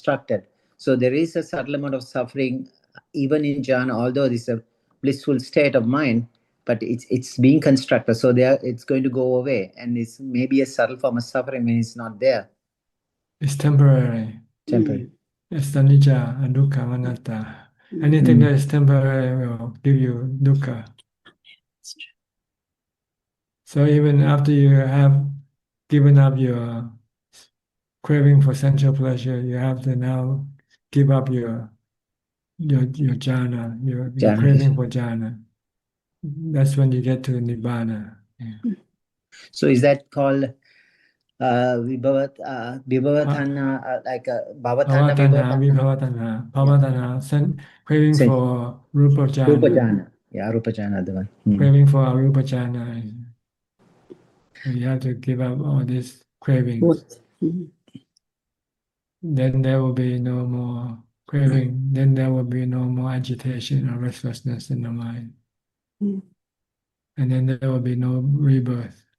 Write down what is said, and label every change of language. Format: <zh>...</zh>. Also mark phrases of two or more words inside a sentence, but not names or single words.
<en>So there is a subtle amount of suffering even in jhana, although this is a blissful state of mind, but it's being constructed. So there, it's going to go away, and it's maybe a subtle form of suffering when it's not there. It's temporary. Temporary. It's the anicca and</en> <pi>dukkha anatta.</pi> <en>Anything that is temporary will give you dukkha. So even after you have given up your craving for sensual pleasure, you have to now give up your jhana, your Jhana, craving yes. for jhana. That's when you get to nibbana. Yeah. So is that called vibhavatana, like bhavatana, Bhavatanha, vibhavatana?</en> <pi>vibhavatanha, bhavatanha,</pi> <en>craving Same. for rupa Rupa jhana, jhana. Yeah,</en> <pi>rupa jhana,</pi> <en>the one. craving for</en> <pi>arupa jhana.</pi> <en>So you have to give up all these cravings. Then there will be no more craving. Then there will be no more agitation or restlessness in the mind. And then there will be no rebirth.</en>